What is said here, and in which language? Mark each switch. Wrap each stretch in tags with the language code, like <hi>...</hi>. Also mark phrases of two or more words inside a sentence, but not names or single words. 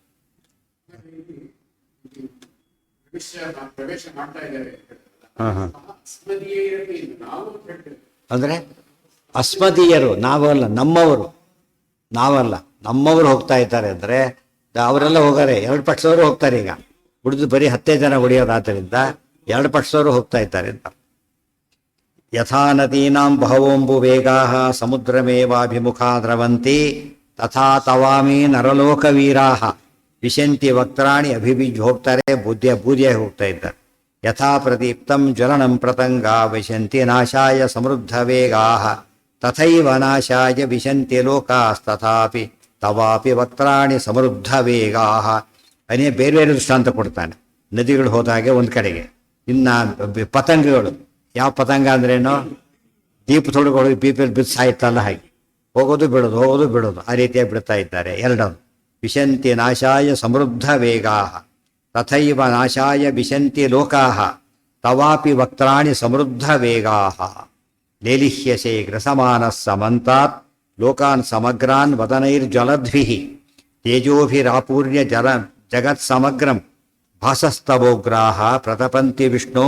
<kn>ಅಂದ್ರೆ ಅಸ್ಮದೀಯರು, ನಾವಲ್ಲ, ನಮ್ಮವರು ಹೋಗ್ತಾ ಇದ್ದಾರೆ ಅಂದ್ರೆ, ಅವರೆಲ್ಲ ಹೋಗಾರೆ, 2 ಪಕ್ಷದವರು ಹೋಗ್ತಾರೆ. ಈಗ ಉಳಿದು ಬರೀ 10 ಜನ ಉಳಿಯೋದಾದ್ದರಿಂದ 2 ಪಕ್ಷದವರು ಹೋಗ್ತಾ ಇದ್ದಾರೆ ಅಂತ.</kn> <sa>ಯಥಾ ನದೀನಾಂ ಬಹವೋಂಬು ವೇಗಾಃ ಸಮುದ್ರಮೇವಾಭಿಮುಖಾ ದ್ರವಂತಿ ತಥಾ ತವಾಮಿ ನರಲೋಕ ವೀರಾಃ ವಿಶಂತಿ ವಕ್ರಾಣಿ</sa> <kn>ಹೋಗ್ತಾರೆ, ಬೂದಿಯಾಗಿ ಹೋಗ್ತಾ ಇದ್ದಾರೆ.</kn> <sa>ಯಥಾ ಪ್ರದೀಪ್ತಂ ಜ್ವಲನಂ ಪ್ರತಂಗ ವಿಶಂತಿ ನಾಶಾಯ ಸಮೃದ್ಧ ವೇಗಾಃ ತಥೈವ ನಾಶಾಯ ವಿಶಂತಿ ಲೋಕಾಸ್ತಥಾಪಿ ತವಾಪಿ ವಕ್ರಾಣಿ ಸಮೃದ್ಧ ವೇಗಾಃ.</sa> <kn>ಬೇರೆ ಬೇರೆ ದೃಷ್ಟಾಂತ ಕೊಡ್ತಾನೆ. ನದಿಗಳು ಹೋದಾಗೆ ಒಂದು ಕಡೆಗೆ, ಇನ್ನು ಪತಂಗಗಳು, ಯಾವ ಪತಂಗ ಅಂದ್ರೇನು, ದೀಪ ತೊಡಗಳು ಬೀಪಲ್ಲಿ ಬಿದ್ದು ಸಾಯ್ತಲ್ಲ, ಹಾಗೆ ಹೋಗೋದು ಬಿಡೋದು ಆ ರೀತಿಯಾಗಿ ಬಿಡ್ತಾ ಇದ್ದಾರೆ.</kn> <sa>ಎರಡದು ವಿಶಂತಿ ನಾಶಾಯ ಸಮೃದ್ಧ ವೇಗಾಃ ತಥೈವ ನಾಶಾಯ ವಿಶಂತಿ ಲೋಕಾಃ ತವಾಪಿ ವಕ್ರಾಣಿ ಸಮೃದ್ಧ ವೇಗಾಃ ಲೇಲಿಹ್ಯಸೆ ಗ್ರಸಮಾನಃ ಸಮಂತಾತ್ ಲೋಕಾನ್ ಸಮಗ್ರಾನ್ ವದನೈರ್ಜ್ವಲದ್ಭಿಃ ತೇಜೋಭಿರಾಪೂರ್ಯ ಜಗತ್ ಸಮಗ್ರಂ ಭಾಸಸ್ತವೋಗ್ರಾಹ ಪ್ರತಪಂತಿ ವಿಷ್ಣು.</sa>